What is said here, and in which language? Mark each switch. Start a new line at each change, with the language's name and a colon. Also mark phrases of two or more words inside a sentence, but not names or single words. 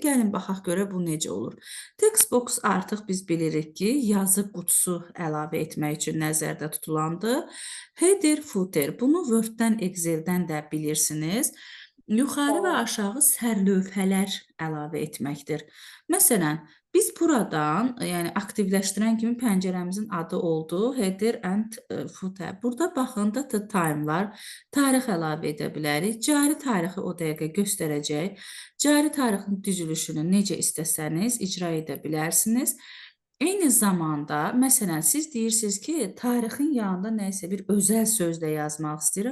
Azerbaijani: Gəlin baxaq görə bu necə olur.
English: Text box
Azerbaijani: artıq biz bilirik ki, yazı qutusu əlavə etmək üçün nəzərdə tutulandır.
English: Header, footer.
Azerbaijani: Bunu Word-dən, Excel-dən də bilirsiniz. Yuxarı və aşağı sərlövhələr əlavə etməkdir. Məsələn, biz buradan, yəni aktivləşdirən kimi pəncərəmizin adı oldu,
English: header and footer.
Azerbaijani: Burada baxın,
English: data time'lar,
Azerbaijani: tarix əlavə edə bilərik. Cari tarixi o dəqiqə göstərəcək. Cari tarixin düzülüşünü necə istəsəniz icra edə bilərsiniz. Eyni zamanda, məsələn, siz deyirsiniz ki, tarixin yanında nəsə bir özəl söz də yazmaq istəyirəm.